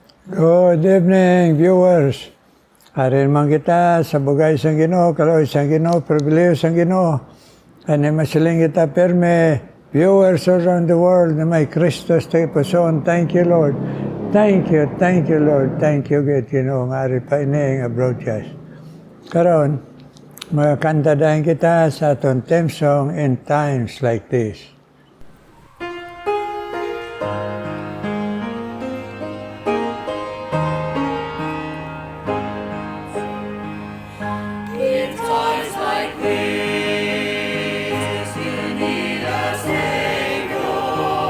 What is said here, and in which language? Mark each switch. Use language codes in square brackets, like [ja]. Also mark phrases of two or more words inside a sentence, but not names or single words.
[en] Good evening, viewers. [hil] Arin man kita sa bugay sang Ginoo, kaloy sang Ginoo, pribileyo sang Ginoo. Ani masiling kita perme, [en] viewers around the world [hil] na may Kristos tayo puson. [en] Thank you, Lord. Thank you, Lord. Thank you, good Ginoo, [hil] nga ari pa ini nga broadcast. Karon, magkanta dahil kita sa atong [en] theme song in times like this. In times like this, you need a Savior.